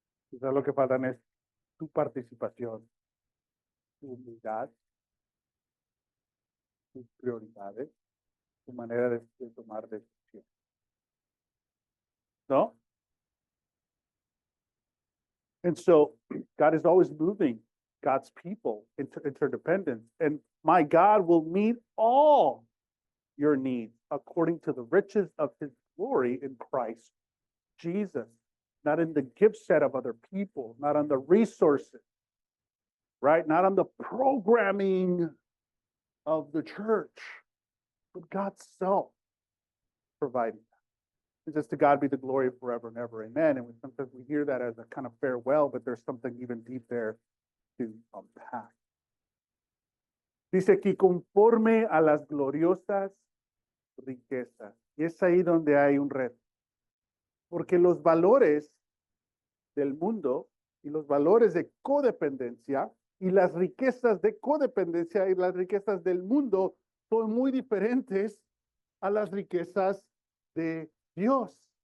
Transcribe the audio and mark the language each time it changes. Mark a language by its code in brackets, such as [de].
[es] Quizás lo que faltan es tu participación, tu humildad, tus prioridades, tu manera de tomar decisiones. ¿No? [en] And so God is always moving God's people into interdependence. And my God will meet all your needs according to the riches of his glory in Christ Jesus, not in the gift set of other people, not on the resources, right? Not on the programming of the church, but God's self providing that. And just to God be the glory forever and ever. Amen. And sometimes we hear that as a kind of farewell, but there's something even deep there to unpack. [es] Dice aquí, conforme a las gloriosas riquezas. Y es ahí donde hay un reto. Porque los valores del mundo y los valores de codependencia y las riquezas de codependencia y las riquezas del mundo son muy diferentes a las riquezas de Dios.